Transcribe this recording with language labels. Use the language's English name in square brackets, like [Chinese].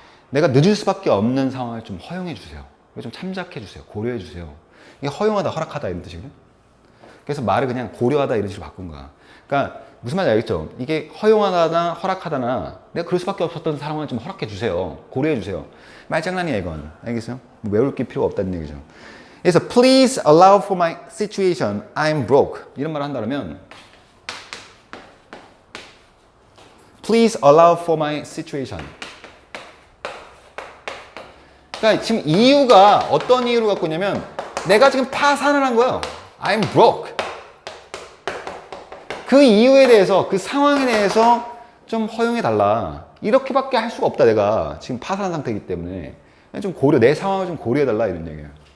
[Korean] 내가 늦을 수밖에 없는 상황을 좀 허용해 주세요. 좀 참작해 주세요. 고려해 주세요. 이게 허용하다, 허락하다 이런 뜻이거든. 그래서 말을 그냥 고려하다 이런 식으로 바꾼 거야. 그러니까 무슨 말인지 알겠죠? 이게 허용하다나 허락하다나 내가 그럴 수밖에 없었던 상황을 좀 허락해 주세요. 고려해 주세요. 말장난이야 이건. 알겠어요? 외울 게 필요가 없다는 얘기죠. 그래서 [English] please allow for my situation. I'm broke. [Korean] 이런 말을 한다면 [English] Please allow for my situation. [Korean] 그러니까 지금 이유가 어떤 이유를 갖고 있냐면 내가 지금 파산을 한 거예요. [English] I'm broke. [Korean] 그 이유에 대해서 그 상황에 대해서 좀 허용해 달라. 이렇게밖에 할 수가 없다. 내가 지금 파산한 상태이기 때문에 좀 내 상황을 좀 고려해 달라 이런 얘기예요.